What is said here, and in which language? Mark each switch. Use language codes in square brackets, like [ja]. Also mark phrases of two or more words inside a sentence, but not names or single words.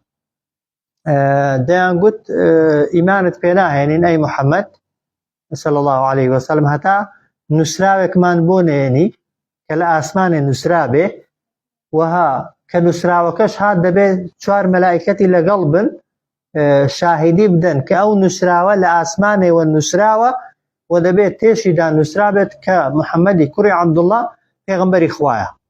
[ckb] دەیان گوت ئیمانت پێ ناهێنین ئەی محەممەد [ar] صلى الله عليه وسلم [ckb] هەتا نووسراوێکمان بۆ نێنی کە لە ئاسمانێ نووسرا بێ وها کە نووسراوەکەش هات دەبێت 4 مەلائکەتی لەگەڵ بن شاهدی بدەن کە ئەو نووسراوە لە ئاسمانێوە نووسراوە و دەبێت تێشیدا نووسرا بێت کە محەممەدی کوڕی عەبدوڵڵا پێغەمبەری خوایە